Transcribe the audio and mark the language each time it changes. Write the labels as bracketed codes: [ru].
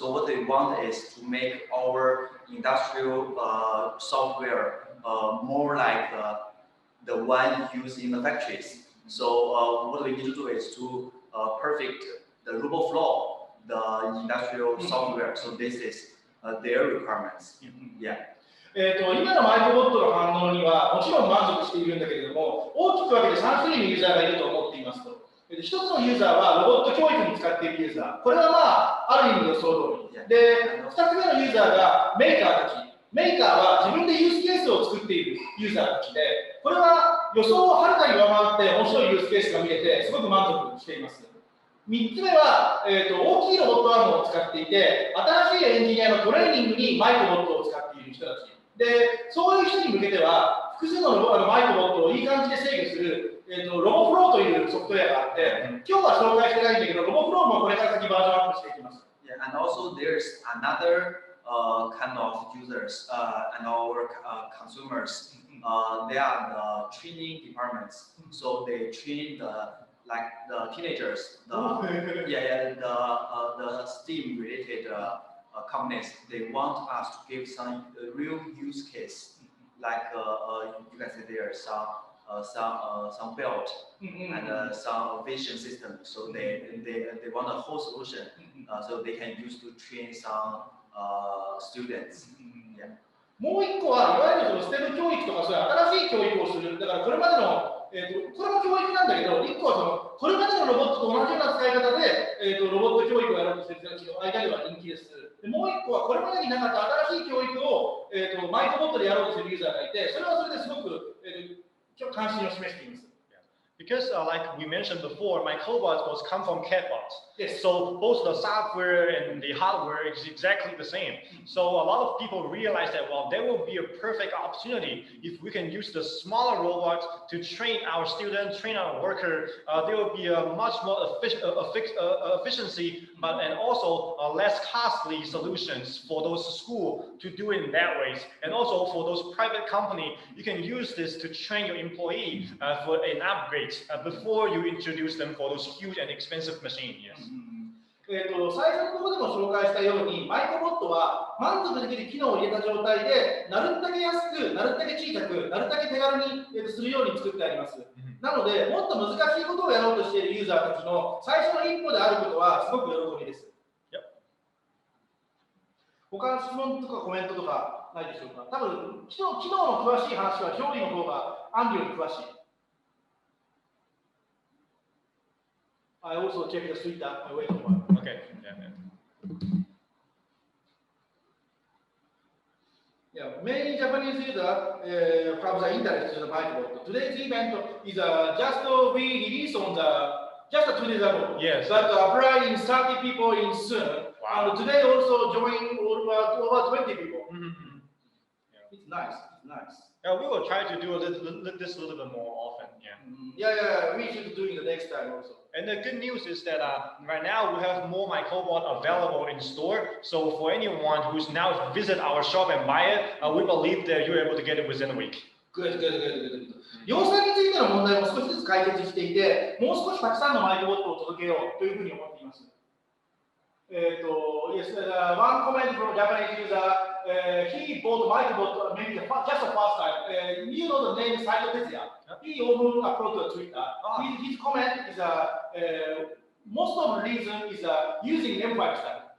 [en] So what they want is to make our industrial software more like the one used in the factories. So what we need to do is to perfect the robot flow, the industrial software. So this is their requirements. Yeah. [ja] 今のマイクロボットの反応にはもちろん満足しているんだけれども、大きく分けて3種類のユーザーがいると思っていますと。 1つのユーザーはロボット教育に使っているユーザー。これはある意味予想通り。で、2つ目のユーザーがメーカーたち。メーカーは自分でユースケースを作っているユーザーたちで、これは予想をはるかに上回って面白いユースケースが見れて、すごく満足しています。 3つ目は、大きいロボットアームを使っていて、新しいエンジニアのトレーニングにマイクロボットを使っている人たち。で、そういう人に向けては、複数のマイクロボットをいい感じで制御する、ロボフローというソフトウェアがあって、今日は紹介してないんだけど、ロボフローもこれから先バージョンアップしていきます。 [en] Yeah, and also there's another kind of users and our consumers. They are the training departments, so they train the teenagers, the STEAM related companies. They want us to give some real use case, like you can see there some belt and some vision system. So they want a whole solution, so they can use to train some students. Yeah. [ja] もう一個はいわゆるステム教育とかそういう新しい教育をする。だからこれまでの、これも教育なんだけど、一個はこれまでのロボットと同じような使い方で、ロボット教育をやろうとしている人たちの間では人気です。でもう一個はこれまでになかった新しい教育を、マイクロボットでやろうとするユーザーがいて、それはそれですごく、関心を示しています。 [en] Because like we mentioned before, my cobots was come from catbots. Yes. So both the software and the hardware is exactly the same. So a lot of people realize that, well, there will be a perfect opportunity if we can use the smaller robots to train our students, train our worker. There will be a much more efficiency, but and also less costly solutions for those schools to do it in that ways. And also for those private company, you can use this to train your employee for an upgrade. Before you introduce them for those huge and expensive machines. Yes. [ja] 最初のところでも紹介したように、マイクロボットは満足できる機能を入れた状態で、なるだけ安く、なるだけ小さく、なるだけ手軽にするように作ってあります。なので、もっと難しいことをやろうとしているユーザーたちの最初の一歩であることはすごく喜びです。他の質問とかコメントとかないでしょうか。多分、機能の詳しい話は、調理の方がアンリより詳しい。 [en] I also check the Twitter. I wait a while. Okay. Yeah, many Japanese users have the interest in the microbot. Today's event is just we released on just 2 days ago. Yes. But applying 30 people in soon. Wow. And today also joined over 20 people. Mm-hmm. It's nice. It's nice. Yeah, we will try to do this a little bit more often. Yeah, we should do it the next time also. And the good news is that right now we have more microbot available in store. So for anyone who's now visit our shop and buy it, we believe that you're able to get it within a week. [ja] 量産についての問題も少しずつ解決していて、もう少したくさんのマイクロボットを届けようというふうに思っています。 [en] Yes, one comment from Japanese user, he bought Microbot maybe just the first time. You know the name Saito Tetsuya. He often upload to Twitter. His comment is most of the reason is using M5 stack.